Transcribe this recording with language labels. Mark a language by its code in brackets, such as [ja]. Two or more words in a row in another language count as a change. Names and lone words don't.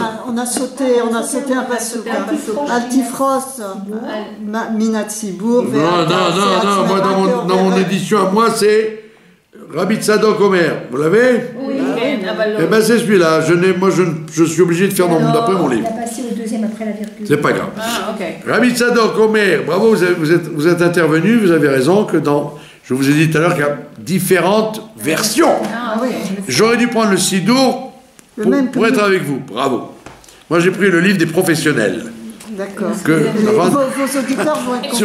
[fr] On a sauté un passouk. [he] אל תפרוש, מן הציבור. [fr] Non, moi dans mon édition à moi c'est Rabbi Tzadok Omer. Vous l'avez? Oui. Eh bien c'est celui-là. Je suis obligé de faire d'après mon livre. On a passé au deuxième après la virgule. C'est pas grave. Ah, ok. Rabbi Tzadok Omer, bravo, vous êtes intervenu, vous avez raison que je vous ai dit tout à l'heure qu'il y a différentes versions. Ah, oui. J'aurais dû prendre le Sidour pour être avec vous. Bravo. Moi, j'ai pris le livre des professionnels. D'accord. Vos auditeurs vont être